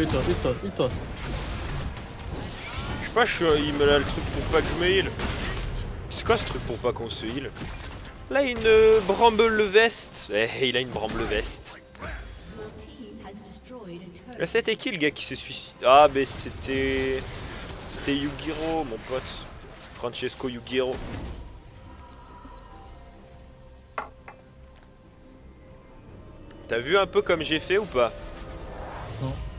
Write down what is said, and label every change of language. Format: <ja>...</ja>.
<fr>Je sais pas, il me l'a le truc pour pas que je me heal. C'est quoi ce truc pour pas qu'on se heal? Là, une bramble veste. Eh, il a une bramble veste.</fr> <en>Your team has destroyed a turret.</en> <fr>Là, c'était qui le gars qui s'est suicidé? Ah, mais c'était... C'était Yugiro, mon pote. Francesco Yugiro. T'as vu un peu comme j'ai fait ou pas? Non.</fr>